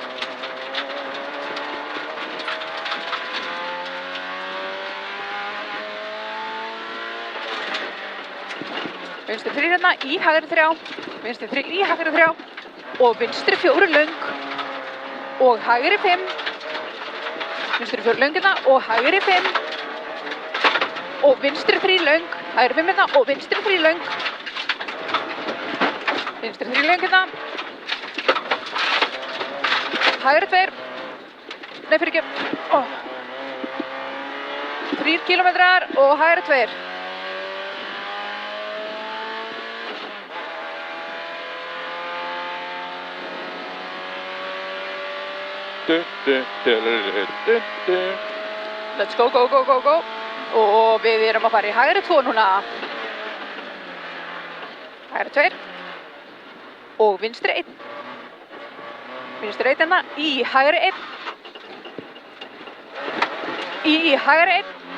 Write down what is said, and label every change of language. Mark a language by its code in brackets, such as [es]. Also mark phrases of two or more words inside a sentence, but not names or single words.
[is] Vinstri 3 hérna, í hægri 3, vinstri 3 í hægri 3 og vinstri 4 löng og hægri 5, vinstri 4 löng hérna og hægri 5 og vinstri 3 löng, hægri 5 hérna og vinstri 3 löng, vinstri 3 löng hérna, hægri 2, nei fyrir ekki, 3 kilometrar og hægri 2. [en] Let's go, go, go, go, go. [is] Og við erum að fara í hægri 2 núna. Hægri 2. Og vinstri 1. Vinstri 1 hérna, í hægri 1. Í hægri 1.